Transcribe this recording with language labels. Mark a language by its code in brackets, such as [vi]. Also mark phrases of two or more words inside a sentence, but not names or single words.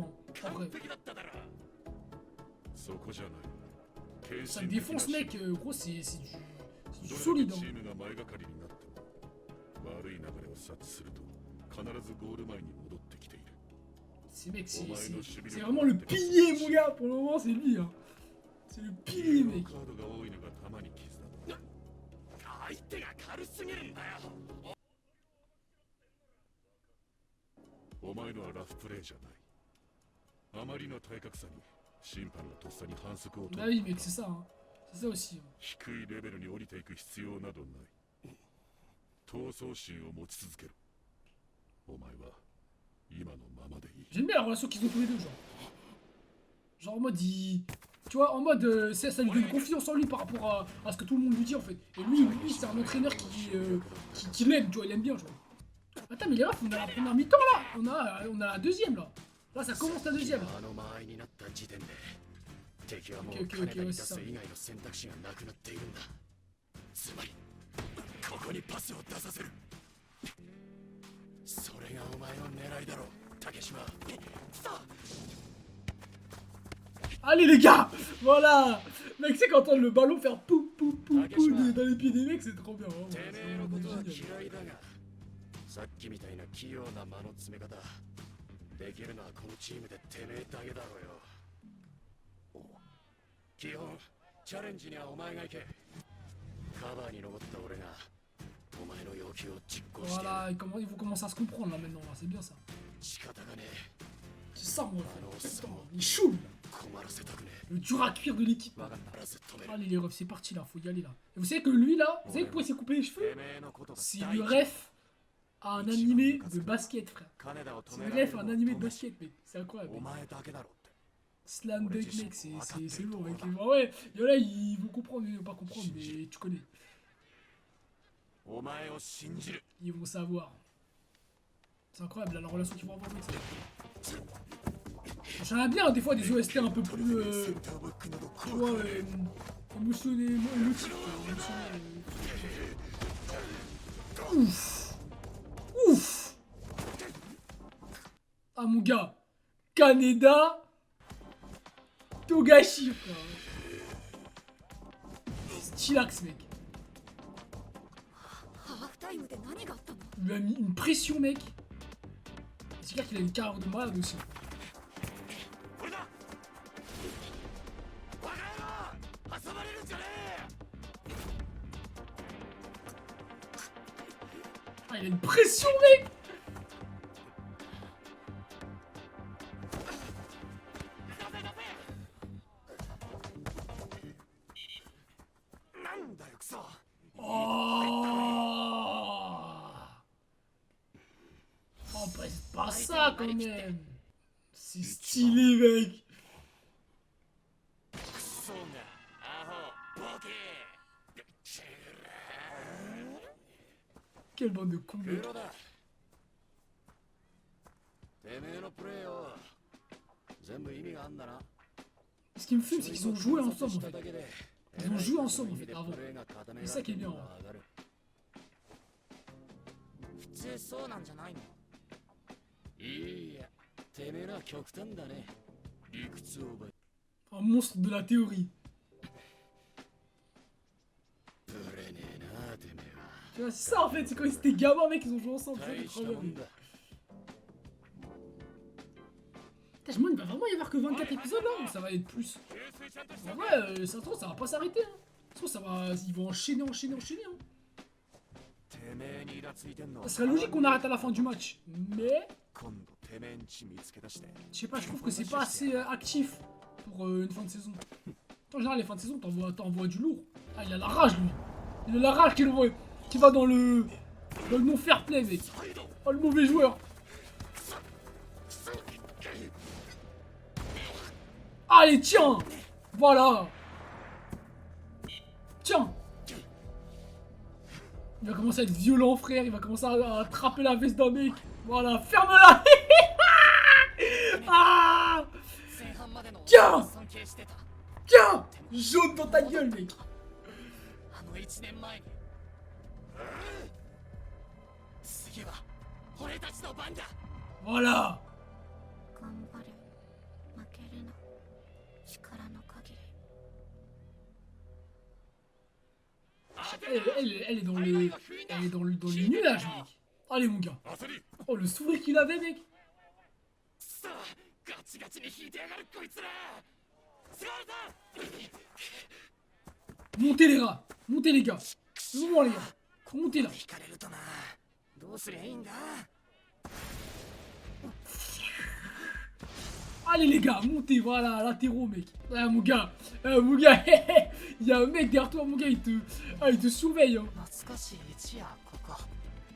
[fr] Hein. Après. Ça défonce, mec. Gros, c'est du solide. Hein. C'est mec, c'est vraiment le pilier, mon gars. Pour le moment, c'est lui. Hein. C'est le pilier, mec. [ja] 相手が軽すぎるんだよお前のはラフプレーじゃないあまりの体格差に審判がとっさに反則を取る [fr] Ah oui, mec, c'est ça, hein. C'est ça aussi. [ja] 低いレベルに降りていく必要などない闘争心を持ち続けろ。お前は今のままでいい。 [fr] J'aime bien la relation qu'ils ont tous les deux, genre. Genre en mode, tu vois, en mode, ça lui donne confiance en lui par rapport à ce que tout le monde lui dit en fait. Et lui c'est un entraîneur qui l'aime, tu vois, il aime bien, genre. Attends, mais les refs, on a la première mi-temps là. On a la deuxième là. Là, ça commence la deuxième. Ok, ouais, c'est ça. [ja] つまりここにパスを出させる。それがお前の狙いだろう、竹島。さあ [fr] Allez les gars, voilà. Mec, c'est quand on entend le ballon faire pou pou pou pou dans les pieds des mecs, c'est trop bien. Vraiment, [ja] てめえのことは [fr] c'est génial. [ja] 嫌いだが、さっきみたいな器用な間の詰め方できるのはこのチームでてめえだけだろうよ。基本チャレンジにはお前が行け。カバーに残った俺がお前の要求を実行してや [fr] Voilà, [ja] る。 [fr] ils vont commencer à se comprendre là maintenant, là. C'est bien ça. [ja] 仕方がねえ。 [fr] C'est ça, moi. [ja] あのおっさんを [fr] Il est chaud, lui. [ja] 困らせたくねえ。 [fr] Le dur à cuire de l'équipe. [ja] 必ず止める。 [fr] Allez les refs, c'est parti là, faut y aller là. Et vous savez que lui là, vous savez pourquoi il s'est coupé les cheveux? [ja] てめえのことが [fr] C'est [ja] 大 [fr] le [ja] 事。 [fr] ref à un animé de basket, frère. [ja] 金田を止 [fr] C'est [ja] め [fr] le [ja] られ [fr] ref [ja] る [fr] à [ja] の [fr] un [ja] は [fr] animé de [ja] 友達。 [fr] basket, mec. C'est incroyable. [ja] お [fr] Mec. [ja] 前だけだろって。 [fr] Slam dunk, mec, c'est lourd, mec. Ouais, il y en a, ils vont comprendre, ils vont pas comprendre, mais tu connais. [ja] お前を信じる。 [fr] Ils vont savoir. C'est incroyable là, la relation qu'ils vont avoir, mec. J'aimerais bien des fois des OST un peu plus. [ja] センターバックなど [fr] Tu [ja] 怖 [fr] vois, [ja] くない。 [fr] émotionnel, émotif, Ouf! Ouf! Ah mon gars! Kaneda! Togashi, frère! Stylax, mec! [ja] ハーフタイムで何があったの？ [fr] Il lui a mis une pression, mec! C'est clair qu'il a une carrière de malade aussi. [ja] これだ。バカ野郎、遊ばれるんじゃねえ。 [fr] Ah, il a une pression, mec! [ja] なんだよクソ。 [fr] Oh, bah, c'est pas ça quand même! C'est stylé, mec! [ja] クソがアホボケ。 [fr] Quelle bande de cons, [ja] ク [fr] mec! [ja] ロだ。てめえのプレーを全部意味があんだな。 [fr] Ce qui me fume, c'est qu'ils ont joué ensemble en fait. Ils ont joué ensemble en fait avant. C'est ça qui est bien. [ja] 普通そうなんじゃないの？いいや、てめえのは極端だね。理屈を奪い。 [fr] Un monstre de la théorie. [ja] ぶれねえな、てめえは。 [fr] Tu vois, c'est ça en fait, c'est quand ils étaient gamins, mec, ils ont joué ensemble. C'est [ja] 大 [fr] trop [ja] したも [fr] bien. [ja] んだ。 [fr] Putain, je me demande, il va vraiment y avoir que 24 épisodes là ou ça va être plus? En vrai, ça se trouve, ça va pas s'arrêter. Hein. Ça se trouve, ça va... Ils vont enchaîner. Hein. [ja] てめえにイラついてんの。 [fr] Ça serait logique qu'on arrête à la fin du match. Mais, [ja] 今度てめえんち見つけ出して。 [fr] je sais pas, je trouve que c'est pas assez actif pour une fin de saison. En général, les fins de saison, t'envoies du lourd. Ah, il a la rage lui. Il a la rage qui va dans le non-fair play, mec. Oh, le mauvais joueur. Allez, tiens! Voilà! Tiens! Il va commencer à être violent, frère. Il va commencer à attraper la veste d'un mec. Voilà, ferme-la! Ah! [ja] 前半までの [fr] Tiens! [ja] 尊敬してた。 [fr] Tiens! Jaune dans ta gueule, mec! [ja] あの1年前に。次は俺たちの番だ。 [fr] Voilà! [ja] 頑張れ。負けるな。力の限り。 [fr] Elle est dans les... Elle est dans les nuages, mec. Allez, mon gars. [ja] 焦り。 [fr] Oh, le sourire qu'il avait, mec. [ja] さあ、ガチガチに引いてやがるこいつら。スガルさん。 [fr] Montez, les gars. Montez, les gars. C'est le moment, les gars. Montez, là. [ja] 引かれるとな。どうすりゃいいんだ。 [fr] Allez, les gars. Montez, voilà. Latéraux, mec. Ah, mon gars. Il y a un mec derrière toi, mon gars. Il te surveille, hein. [ja] 懐かしい位置や、ここ。